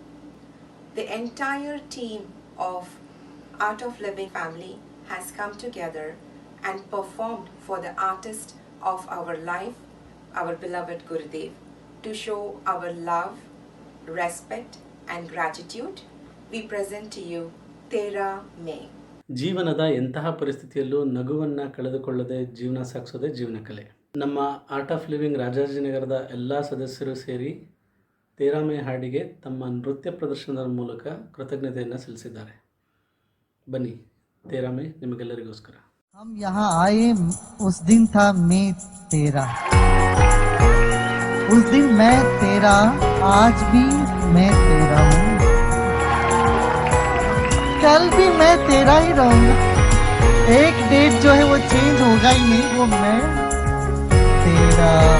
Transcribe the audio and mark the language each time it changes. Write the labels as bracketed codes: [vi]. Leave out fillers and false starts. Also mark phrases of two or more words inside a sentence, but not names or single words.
[en] The entire team of Art of Living family has come together and performed for the artist of our life, our beloved Gurudev, to show our love, respect and gratitude. We present to you Tera May. [kn] ಜೀವನದ ಎಂತಹ ಪರಿಸ್ಥಿತಿಯಲ್ಲೂ ನಗುವನ್ನು ಕಳೆದುಕೊಳ್ಳದೆ ಜೀವನ ಸಾಗಿಸೋದೇ ಜೀವನ ಕಲೆ. ನಮ್ಮ ಆರ್ಟ್ ಆಫ್ ಲಿವಿಂಗ್ ರಾಜಾಜಿನಗರದ ಎಲ್ಲ ಸದಸ್ಯರು ಸೇರಿ ತೇರಾಮೆ ಹಾಡಿಗೆ ತಮ್ಮ ನೃತ್ಯ ಪ್ರದರ್ಶನದ ಮೂಲಕ ಕೃತಜ್ಞತೆಯನ್ನು ಸಲ್ಲಿಸಿದ್ದಾರೆ. ಬನ್ನಿ, ತೇರಾಮೆ ನಿಮಗೆಲ್ಲರಿಗೋಸ್ಕರ. [hi] हम यहाँ आए उस दिन था मई 13 उस दिन मैं तेरा, आज भी मैं तेरा हूँ, कल भी मैं तेरा ही रहूंगा। एक डेट जो है वो चेंज होगा ही नहीं, वो मैं तेरा।